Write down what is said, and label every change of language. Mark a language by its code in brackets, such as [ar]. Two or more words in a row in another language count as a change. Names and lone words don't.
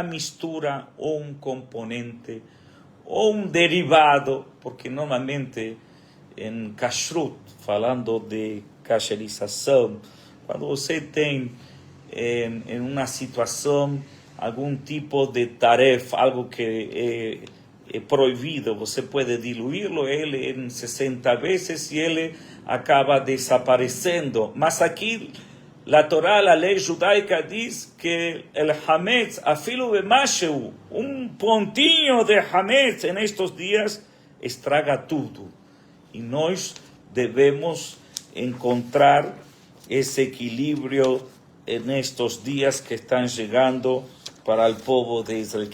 [pt] mistura, ou um componente, ou um derivado, porque normalmente em kashrut, falando de kasherização, quando você tem em uma situação algum tipo de tarefa, algo que é proibido, você pode diluí-lo ele em 60 vezes e ele acaba desaparecendo. Mas aqui a Torá, a lei judaica, diz que o hametz, [he] אפילו במשהו, [pt] pontinho de hametz em estes dias estraga tudo. E nós devemos encontrar esse equilíbrio nestes dias que estão chegando para o povo de Israel.